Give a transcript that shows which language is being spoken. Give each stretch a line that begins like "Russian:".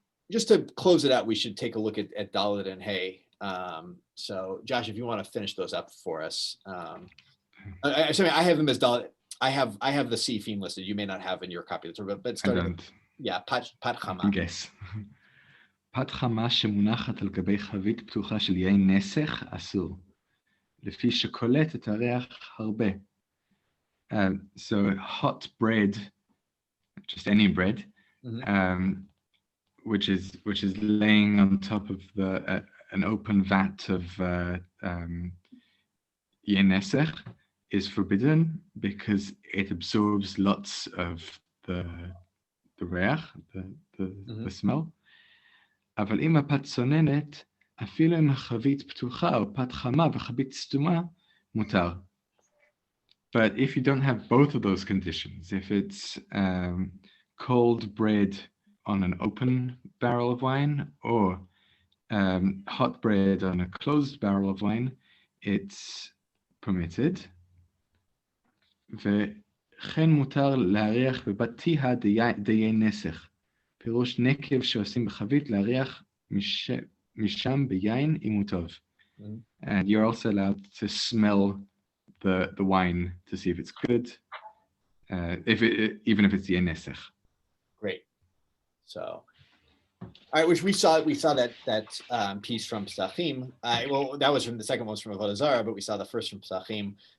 English: Just to close it out, we should take a look at Dalet and Hay. So, Josh, if you want to finish those up for us, I have them as Dalet. I have the Sifim listed. You may not have in your copy of the Torah, but starting.
Hebrew: Pat Chama.
English: Yes.
Hebrew: פת חמה שמונחת על גבי חבית פתוחה של יין נסך אסור, לפי שקולט את הריח הרבה.
English: So hot bread, just any bread, which is laying on top of an open vat of יין נסך, is forbidden because it absorbs lots of the reach, the smell.
Hebrew: אבל אם הפת צוננת, אפילו אם החבית פתוחה או פת חמה וחבית סתומה, מותר.
English: But if you don't have both of those conditions, if it's cold bread on an open barrel of wine or hot bread on a closed barrel of wine, it's permitted.
Hebrew: וכן מותר להריח בבתיה דיי נסך. פירוש נקב שעושים בחבית להריח משם ביין אם הוא טוב.
English: And you're also allowed to smell the wine to see if it's good, even if it's the נסך. Great. So, all right, which we saw that piece from Psachim. Well, that was from the second one was from Avodah Zarah, but we saw the first from Psachim.